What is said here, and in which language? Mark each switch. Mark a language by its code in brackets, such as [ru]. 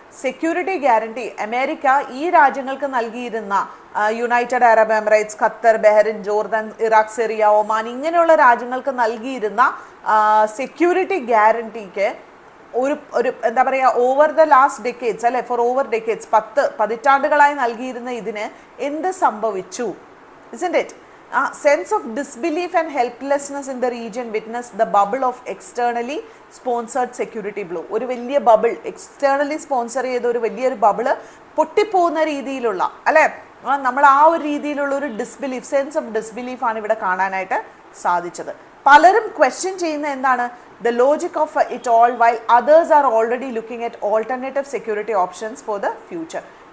[ml] Security guarantee America ഈ രാജ്യങ്ങൾക്ക് നൽകിയിരുന്ന United Arab Emirates, Qatar, Bahrain, Jordan, Iraq, Syria, Oman ഇങ്ങനെയുള്ള രാജ്യങ്ങൾക്ക് നൽകിയിരുന്ന സെക്യൂരിറ്റി ഗ്യാരണ്ടിക്ക് ഒരു എന്താ പറയുക [en] over the last decades, [ml] അല്ലെ? [en] for over decades, [ml] 10 പതിറ്റാണ്ടുകളായി നൽകിയിരുന്ന ഇതിന് എന്ത് സംഭവിച്ചു? [en] Isn't it? Sense of disbelief and helplessness in the region witnessed the bubble of externally sponsored security blow. [ml] ഒരു വലിയ ബബിൾ, എക്സ്റ്റേണലി സ്പോൺസർ ചെയ്ത ഒരു വലിയൊരു ബബിള് പൊട്ടിപ്പോകുന്ന രീതിയിലുള്ള, അല്ലേ? നമ്മൾ ആ ഒരു രീതിയിലുള്ള ഒരു ഡിസ്ബിലീഫ്, സെൻസ് ഓഫ് ഡിസ്ബിലീഫ് ആണ് ഇവിടെ കാണാനായിട്ട് സാധിച്ചത്. പലരും ക്വസ്റ്റ്യൻ ചെയ്യുന്ന എന്താണ്? [en] The logic of it all while others are already looking at alternative security options for the future.